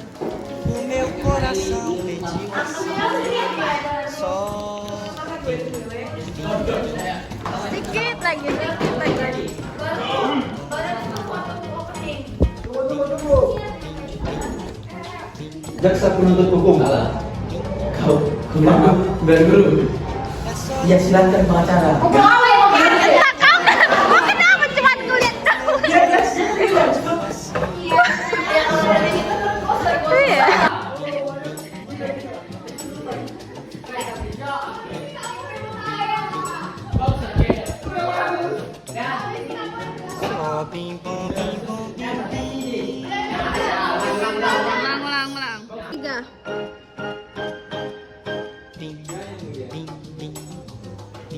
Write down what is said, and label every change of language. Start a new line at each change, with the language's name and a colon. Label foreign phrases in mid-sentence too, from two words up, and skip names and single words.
Portuguese: O meu coração pediu assim, só.
Indonesian: Sedikit lagi. Jaksa penuntut hukum. Kau baru Ya silakan pengacara. Kenapa cuma kulit? Oh, bim, bom, bim, bom, bim, bim. Ulang. 3. Bim, bim, bim, bim.